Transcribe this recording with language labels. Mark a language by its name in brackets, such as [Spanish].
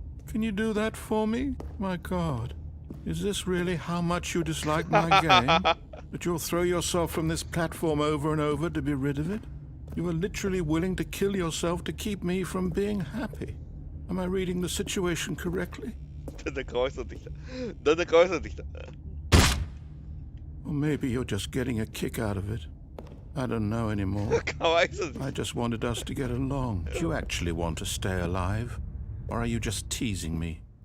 [English] Can you do that for me? My God, is this really how much you dislike my game? That you'll throw yourself from this platform over and over to be rid of it? You are literally willing to kill yourself to keep me from being happy. Am I reading the situation correctly? [Japanese] だんだんかわいそうになってきた。だんだんかわいそうになってきた。 [English] Or maybe you're just getting a kick out of it. I don't know anymore. [Japanese] かわいそうに。 [English] I just wanted us to get along. Do you actually want to stay alive? Or are you just teasing me?